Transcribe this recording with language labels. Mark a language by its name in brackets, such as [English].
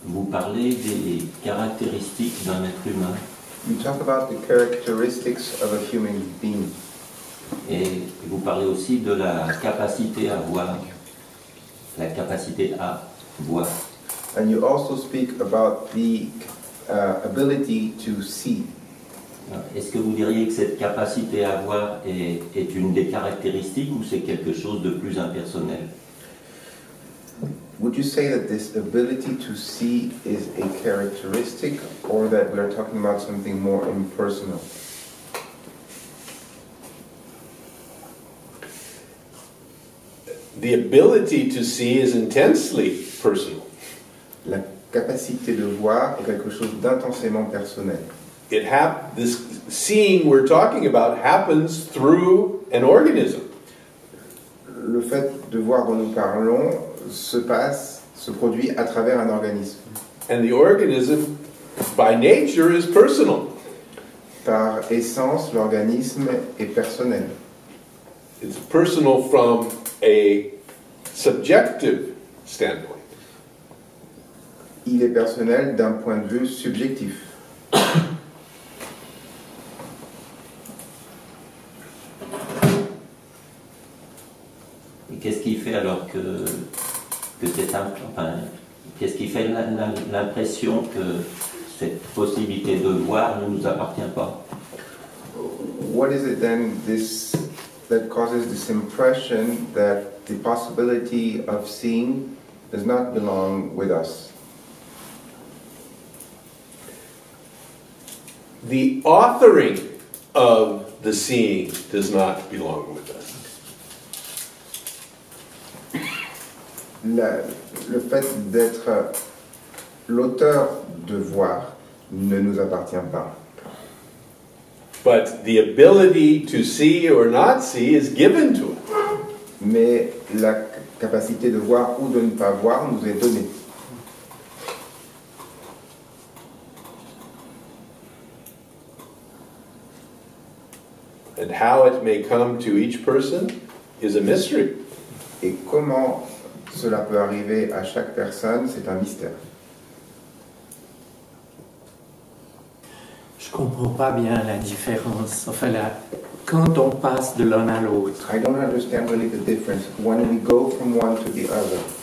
[French] parlez des caractéristiques d'un être humain. [English] You talk about the characteristics of a human being. [French] Et vous parlez aussi de la capacité à voir. La capacité à voir. [English] And you also speak about the ability to see. [French] Est-ce que vous diriez que cette capacité à voir est une des caractéristiques ou c'est quelque chose de plus impersonnel? [English] Would you say that this ability to see is a characteristic or that we are talking about something more impersonal? The ability to see is intensely personal. [French] La capacité de voir est quelque chose d'intensément personnel. [English] This seeing we're talking about happens through an organism. [French] Le fait de voir dont nous parlons se produit à travers un organisme. [English] And the organism, by nature, is personal. [French] Par essence, l'organisme est personnel. [English] It's personal from a subjective standpoint. [French] Il est personnel d'un point de vue subjectif. Et qu'est-ce qui fait alors que c'est qu'est-ce qui fait l'impression que cette possibilité de voir ne nous appartient pas? [English] What is it then that causes this impression that the possibility of seeing does not belong with us? The authoring of the seeing does not belong with us. [French] Le fait d'être l'auteur de voir ne nous appartient pas. [English] But the ability to see or not see is given to us. [French] Mais la capacité de voir ou de ne pas voir nous est donnée. [English] And how it may come to each person is a mystery. [French] Et comment cela peut arriver à chaque personne, c'est un mystère. Je comprends pas bien la différence. Enfin, quand on passe de l'un à l'autre. [English] I don't understand really the difference when we go from one to the other.